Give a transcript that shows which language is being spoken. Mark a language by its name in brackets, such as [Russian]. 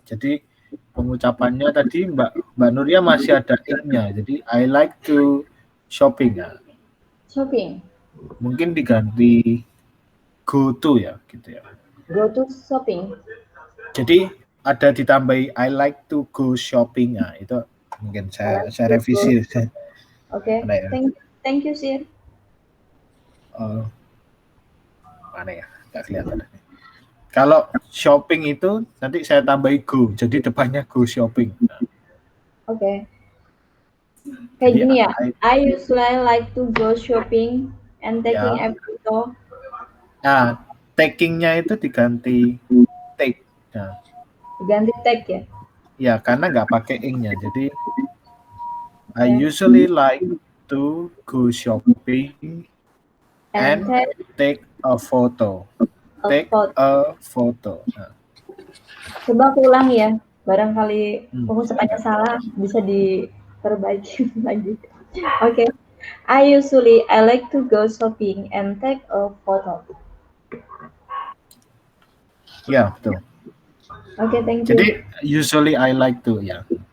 [Indonesian] Jadi pengucapannya tadi Mbak Nuria masih ada ing-nya. [English] Jadi I like to shopping ya. Shopping. [Indonesian] Mungkin diganti [English] go to [Indonesian] ya, gitu ya. [English] Go to shopping. [Indonesian] Jadi ada ditambahi [English] I like to go shopping ya. [Indonesian] Itu mungkin saya revisi. Oke. Ya? [English] Thank you, Sir. [Indonesian] Mana ya? Nggak kelihatan. Kalau shopping itu nanti saya tambahi go. Jadi depannya [English] go shopping. [Indonesian] Oke. Kayak gini ya. [English] I usually like to go shopping and taking a photo. [Indonesian] Nah, taking-nya itu diganti take. Nah. Diganti take ya? Ya, karena nggak pakai ing-nya. [English] Jadi I usually like to go shopping and take a photo. Take a photo. Nah. [Indonesian] Coba aku ulang ya. Barangkali pengucapannya salah, bisa diperbaiki lagi. Oke. [English] I like to go shopping and take a photo. [Indonesian] Ya, betul. [English] Oke, thank you. Jadi usually I like to ya.